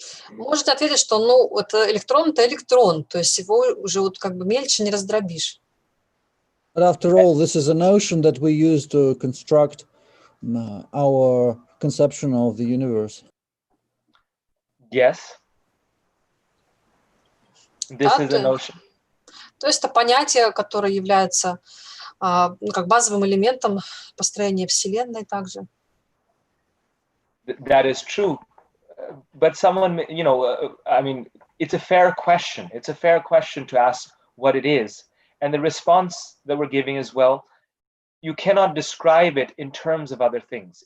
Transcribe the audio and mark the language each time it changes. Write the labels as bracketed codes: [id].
[ru] Можете ответить, что это электрон, то есть его уже вот как бы мельче не раздробишь. [en] But after all, this is a notion that we use to construct our conception of the universe. Yes. This is a notion. [ru] То есть это понятие, которое является как базовым элементом построения Вселенной также. [en] That is true. But someone, I mean, it's a fair question. It's a fair question to ask what it is. And the response that we're giving is, well, you cannot describe it in terms of other things.